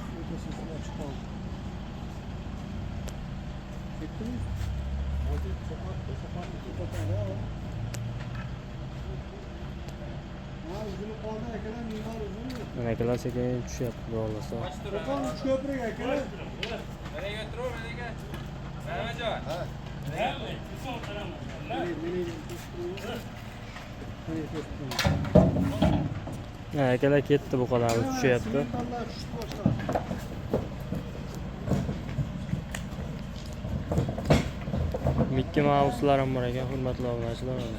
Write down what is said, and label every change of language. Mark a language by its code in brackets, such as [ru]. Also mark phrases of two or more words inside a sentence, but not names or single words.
[uz] Mana akalar sekin tushyapti, xudo xohlasa. Ko'prik akalar. [tr] Nereye götürüyor? Nereye? Mehmetcan. [uz] Mana akalar ketdi, bu qadar tushyapti. Mickey Mouse'lar ham bor ekan, hurmatli obunachilar.